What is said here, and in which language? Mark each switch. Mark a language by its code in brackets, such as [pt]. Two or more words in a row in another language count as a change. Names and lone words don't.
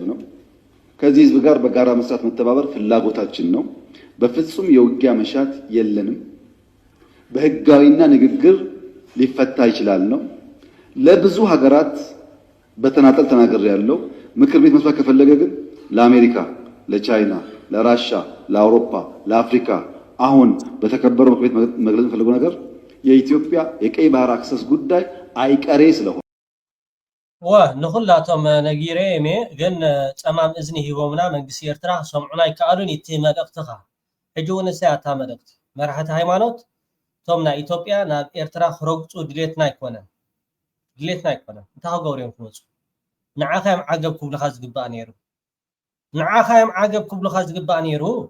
[am] ነው። ከዚህ ህዝብ ጋር በጋራ መስራት መተባበር ፍላጎታችን ነው። በፍጹም የውጊያ መሻት የለንም። በህጋዊና ንግግር ሊፈታ ይችላል ነው። ለብዙ ሀገራት በተናጠል ተናገር ያለው ምክር ቤት መስራት ከፈለገ ግን ለአሜሪካ፣ ለቻይና፣ ለራሻ፣ ለአውሮፓ፣ ለአፍሪካ አሁን በተከበረው ምክር ቤት መግለጽ የፈለገው ነገር የኢትዮጵያ የቀይ ባህር አክሰስ ጉዳይ አይቀሬ ስለሆነ [ti] ንኹላቶም ነጊረ እሜ ግን ጸማም እዝኒ ሂቦምና መንግስቲ ኤርትራ ሰምዑና ይከኣሉን እቲ መልእኽትኻ ሕጂ እውን እሳይ ኣታ መልእኽቲ መራሕቲ ሃይማኖት ቶም ናይ ኢትዮጵያ ናብ ኤርትራ ክረግፁ ድሌትና ኣይኮነን እንታይ ክገብሩ እዮም ክመፁ ንዓኻ እዮም ዓገብ ክብልኻ ዝግባእ ነይሩ